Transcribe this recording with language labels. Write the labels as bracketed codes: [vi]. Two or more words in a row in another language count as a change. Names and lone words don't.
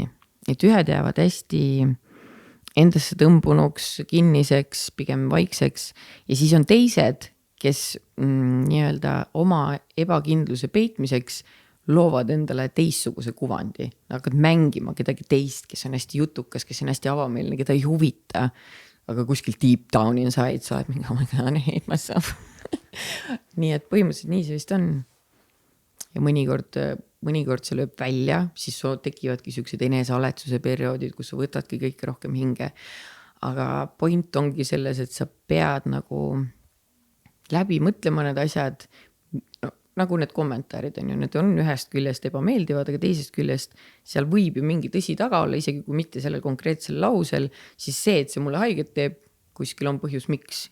[et] Et ühed jäävad hästi endasse tõmbunuks, kinniseks, pigem vaikseks. Ja siis on teised, kes nii-öelda oma ebakindluse peitmiseks loovad endale teistsuguse kuvandi. Hakkad mängima kedagi teist, kes on hästi jutukas, kes on hästi avameelne, keda ei huvita. Aga kuskil [en] deep down inside [et] sa oled mingi, [en] oh my God, I hate myself. [et] Nii et põhimõtteliselt nii see vist on. Ja mõnikord see lööb välja, siis tekivadki sellised enesealetsuse perioodid, kus sa võtadki kõike rohkem hinge. Aga point ongi selles, et sa pead nagu läbi mõtlema need asjad, nagu need kommentaarid on ju, need on ühest küljest ebameeldivad, aga teisest küljest seal võib ju mingi tõsi taga olla, isegi kui mitte sellel konkreetsel lausel, siis see, et see mulle haiget teeb, kuskil on põhjus miks.